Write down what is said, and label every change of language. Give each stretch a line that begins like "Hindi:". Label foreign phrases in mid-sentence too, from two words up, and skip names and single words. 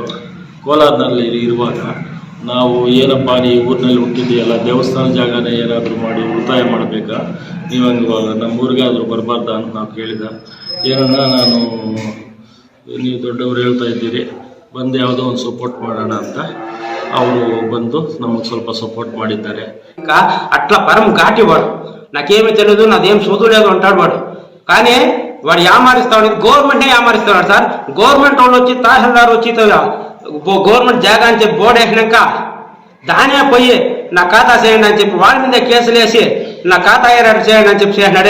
Kannada: ಕೋಲಾರ್ನಲ್ಲಿ ಇರುವಾಗ ನಾವು ಏನಪ್ಪ ಈ ಊರಿನಲ್ಲಿ ಹುಟ್ಟಿದೆಯಲ್ಲ, ದೇವಸ್ಥಾನ ಜಾಗನೇ ಏನಾದರೂ ಮಾಡಿ ಉಳಿತಾಯ ಮಾಡಬೇಕಾ, ನೀವು ಹಂಗೆ ನಮ್ಮೂರಿಗಾದರೂ ಬರಬಾರ್ದ ಅಂತ ನಾವು ಕೇಳಿದ. ಏನನ್ನ ನಾನು ನೀವು దొడ్డವರು ಹೇಳ್ತಾ ఇದ್ದೀರಿ, ಬಂದು ಯಾವುದೋ ಒಂದು సపోర్ట్ ಮಾಡೋಣ ಅಂತ ಅವರು ಬಂದು నಮಗೆ ಸ್ವಲ್ಪ సపోర్ట్ ಮಾಡಿದ್ದಾರೆ.
Telugu: అట్లా పరం ఘాటి వాడు, నాకేమీ తెలియదు, నాదేం సోదు లేదు అంటాడు వాడు. కానీ వాడు యామారిస్తాడు, గవర్నమెంటే యామారిస్తున్నాడు సార్. గవర్నమెంట్ వాళ్ళు వచ్చి తహసీల్దార్ వచ్చి గవర్నమెంట్ జాగా అని చెప్పి బోర్డు వేసినాక దానే పోయి నా ఖాతా చేయండి అని చెప్పి వాళ్ళ మీద కేసులు వేసి నా ఖాతా ఏర్పాటు చేయండి అని చెప్పి చేసినాడు.